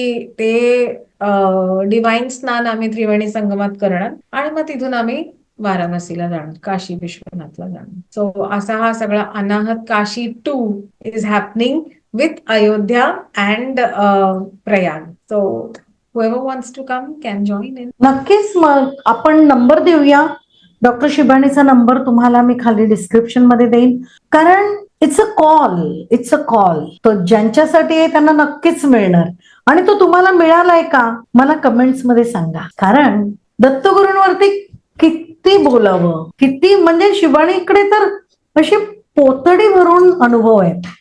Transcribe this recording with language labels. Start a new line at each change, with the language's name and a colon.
Marathi: ते डिवाइन स्नान आम्ही त्रिवेणी संगमात करणार, आणि मग तिथून आम्ही वाराणसीला जाणार, काशी विश्वनाथला जाणार. सो असा हा सगळा अनाहत Kashi 2
English: Is happening with Ayodhya and Prayag. So whoever wants to come can join in.
Marathi: नक्कीच, मग आपण नंबर देऊया डॉक्टर शिबानीचा नंबर तुम्हाला मी खाली डिस्क्रिप्शन मध्ये देईन, कारण
English: it's a call
Marathi: तो ज्यांच्यासाठी आहे त्यांना नक्कीच मिळणार. आणि तो तुम्हाला मिळालाय का मला कमेंट्स मध्ये सांगा, कारण दत्तगुरूंवरती किती बोलावं, किती म्हणजे शिबानीकडे तर अशी पोतडी भरून अनुभव आहेत.